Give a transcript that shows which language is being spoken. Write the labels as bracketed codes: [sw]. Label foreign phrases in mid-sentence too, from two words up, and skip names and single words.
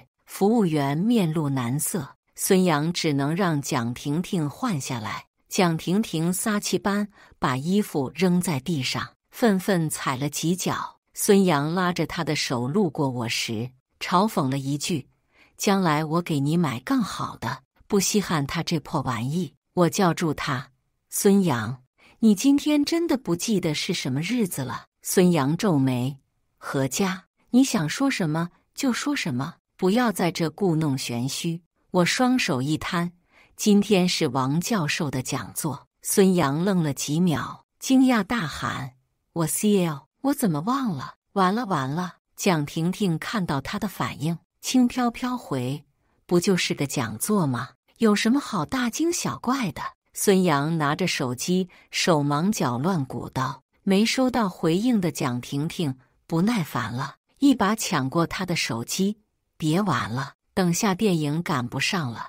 [zh] 服務員面露難色，孫楊只能讓蔣婷婷換下來。蔣婷婷撒氣般把衣服扔在地上，憤憤踩了幾腳。孫楊拉着她的手路過我時，嘲諷了一句：“將來我給你買更好的，不稀罕他這破玩意。” 我叫住他。孫楊，你今天真的不記得是什麼日子了？孫楊皺眉：“何家，你想說什麼就說什麼，不要在這故弄玄虛。” 我雙手一攤：“今天是王教授的講座。” 孫楊愣了幾秒，驚訝大喊：“我 CL， 我怎麼忘了？完了完了！”蔣婷婷看到他的反應，輕飄飄回：“不就是個講座嗎？有什麼好大驚小怪的？” 孫楊拿着手機，手忙腳亂鼓捣。沒收到回應的蔣婷婷不耐煩了，一把搶過他的手機：“別玩了，等下電影趕不上了。”